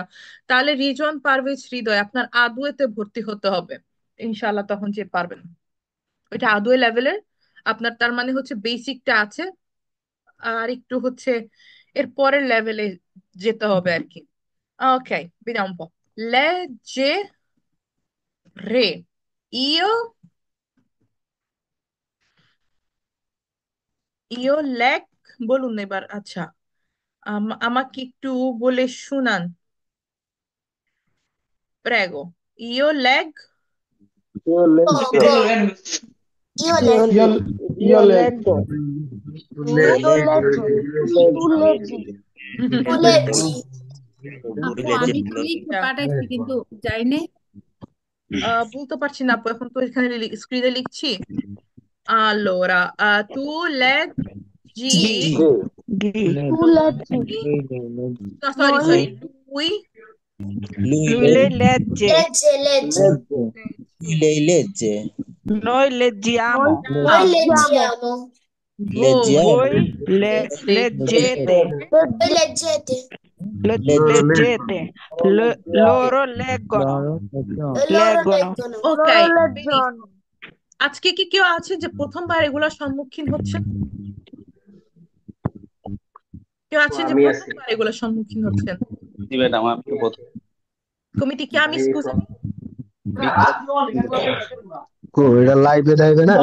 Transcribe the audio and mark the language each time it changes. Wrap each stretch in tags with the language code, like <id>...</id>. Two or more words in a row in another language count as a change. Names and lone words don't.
<bn>তাহলে রিজন পারভেজ হৃদয়, আপনার আদুয়েতে ভর্তি হতে হবে ইনশাল্লাহ, তখন যে পারবেন। ওইটা আদুয়ে লেভেলের আপনার, তার মানে হচ্ছে বেসিকটা আছে, আর একটু হচ্ছে এর পরের লেভেলে যেতে হবে আর কি। ওকে,</bn> <it>vediamo un po'. Leggere. Io, io leg,</it> <bn>বলুন এবার। আচ্ছা, আমাকে একটু বলে শুনান, প্রেগো।</bn> <it>Io leg, Io leggo. Poco. Io Io, leggo. io leggo. tu, Io leggo. Tu leggi. Tu leggi.</it> <bn>আপু লেজে আমি তো ভালো। লিখে পাঠাইছি কিন্তু যাইনে। বলতে পারছি না আপু, এখন তো এখানে স্ক্রিনে লিখছি।</bn> <it>Allora, tu leggi, G. G. G. Tu leggi.</it> <en>no, sorry,</en> <it>Noi, sorry, lui lui lei legge. Legge, legge. Leggo. lei legge, Noi leggiamo. Noi leggiamo। leggiamo. leggiamo, Voi leggete. leggete. Voi leggete. Leggete. Loro leggono. E loro Leggono. leggono.</it> <bn>ওকে, আজকে কি কেউ আছে যে প্রথমবার এগুলোর সম্মুখীন হচ্ছেন? কেউ আছেন যে আমি আছি। প্রথমবার এগুলোর সম্মুখীন হচ্ছেন? ম্যাডাম আপনি কমিটি কি আমি স্কুজামি? এটা লাইভে দেবে না</bn>